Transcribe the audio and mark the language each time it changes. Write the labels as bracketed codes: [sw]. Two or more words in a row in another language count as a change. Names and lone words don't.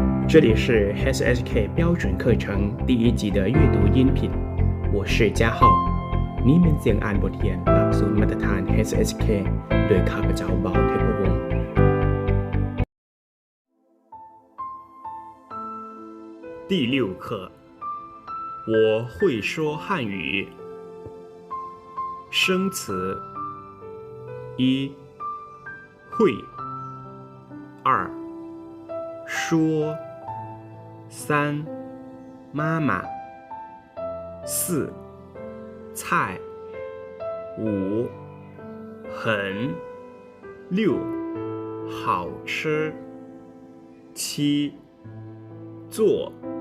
[zh] 这里是 HSK 标准课程第1集的阅读音频，我是嘉浩 [th] นี่เป็นเสียงอ่านบทเรียนหลักสูตรมาตรฐาน HSK โดยข้าพเจ้าเบาเทพวงศ์ [zh] 第6课我会说汉语生词1会2说3妈妈4菜5很6好吃7做